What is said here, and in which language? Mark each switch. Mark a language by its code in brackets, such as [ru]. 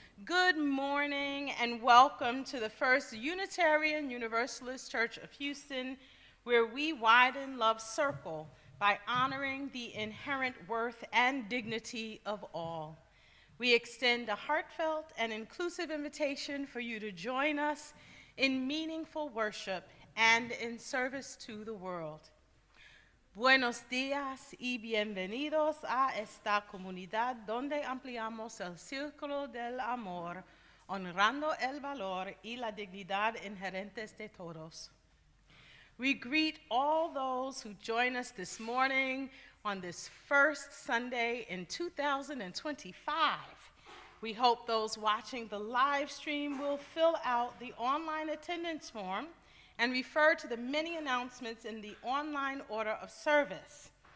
[en] Good morning and welcome to the First Unitarian Universalist Church of Houston, where we widen love's circle by honoring the inherent worth and dignity of all. We extend a heartfelt and inclusive invitation for you to join us in meaningful worship and in service to the world. [es] Buenos días y bienvenidos a esta comunidad donde ampliamos el círculo del amor, honrando el valor y la dignidad inherentes de todos. [en] We greet all those who join us this morning on this first Sunday in 2025. We hope those watching the live stream will fill out the online attendance form and refer to the many announcements in the online order of service.